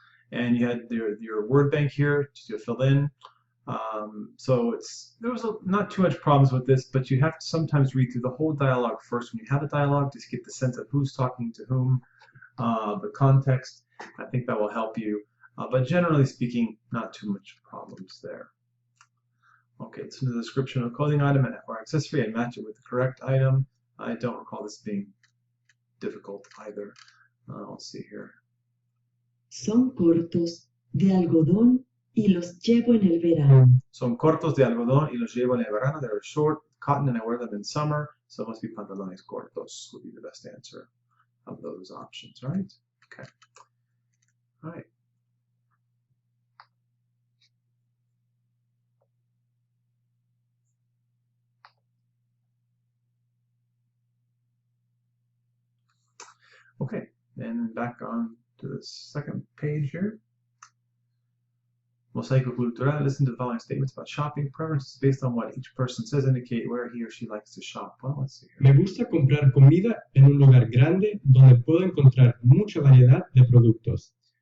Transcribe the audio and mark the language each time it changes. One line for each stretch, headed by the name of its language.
English: And you had your word bank here to fill in. So there was not too much problems with this, but you have to sometimes read through the whole dialogue first when you have a dialogue to get the sense of who's talking to whom, the context. I think that will help you. But generally speaking, not too much problems there. Okay, it's in the description of a clothing item or accessory and match it with the correct item. I don't recall this being difficult either. Let's see here.
Spanish: Son cortos de algodón y los llevo en el verano. Son cortos de algodón y los llevo en el verano.
English: They're short cotton and I wear them in summer, so it must be pantalones cortos would be the best answer of those options, right? Okay. All right. Okay, and back on to the second page here. Mosaico cultural. Listen to the following statements about shopping. Preferences based on what each person says indicate where he or she likes to shop. Well, let's see here.
Spanish: Me gusta comprar comida en un lugar grande donde puedo encontrar mucha variedad de productos.